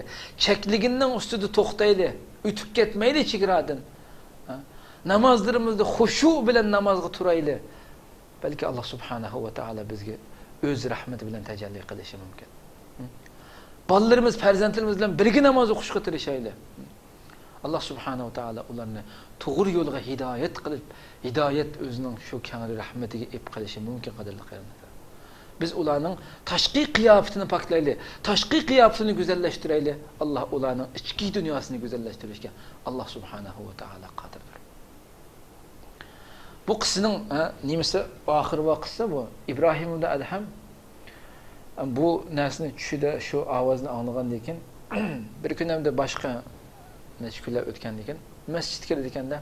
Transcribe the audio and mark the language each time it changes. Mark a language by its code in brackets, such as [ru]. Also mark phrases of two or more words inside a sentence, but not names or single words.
[uz] Chekligining ustida to'xtaylik, o'tib ketmaylik chegaradan. Namozlarimizda xushu bilan namozga turaylik. Balki Alloh [ar] سبحانه وتعالى [uz] bizga o'z rahmati bilan tajalli qilishi mumkin. Bolalarimiz, farzandlarimiz bilan birga namoz o'qishga tirishaylik. [ar] الله سبحانه وتعالى [uz] ularni to'g'ri yo'lga hidoyat qilib, hidoyat o'zining shu kangli rahmatiga ib qilishi mumkin qadrli qarindoshlar. Biz ularning tashqi qiyofatini poklaylik, tashqi qiyofatini go'zallashtiraylik. Alloh ularning ichki dunyosini go'zallashtirishga [ar] الله سبحانه وتعالى [uz] qodirdir. Bu qissaning nimasi oxir vaqtsa bu İbrahim ibn Adham bu narsani tushida shu ovozni anglagandan keyin bir kun hamda boshqa necha kunlar o'tgandan keyin masjidga kirdi ekanda.